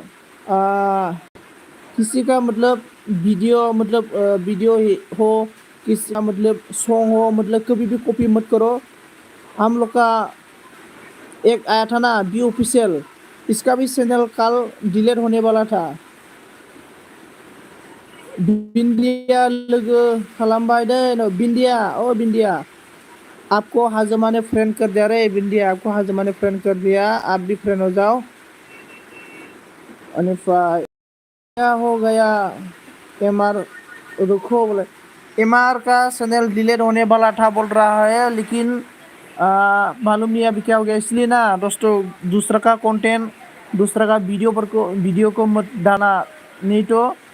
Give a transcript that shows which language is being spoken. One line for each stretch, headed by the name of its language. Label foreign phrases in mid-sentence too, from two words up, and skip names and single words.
Hindi: किसी का मतलब वीडियो हो किसी का मतलब सॉन्ग हो मतलब कभी भी कॉपी मत करो हम लोग का एक आया था ना बी ऑफिशियल इसका भी चैनल कल डिलीट होने वाला था
Bodo: बिंदिया लोगो खालामबाय दे
Hindi: बिंदिया ओ बिंदिया आपको हाजमा ने फ्रेंड कर दिया रे बिंदिया आपको हाजमा ने फ्रेंड कर दिया आप भी फ्रेंड हो जाओ अनिफ्राय क्या हो गया एमआर रुको बोले एमआर का चैनल डिलीट होने वाला था बोल रहा है लेकिन मालूम नहीं अभी क्या हो गया इसलिए ना दोस्तों दूसरा का कंटेंट दूसरा का वीडियो को मत डालना नहीं तो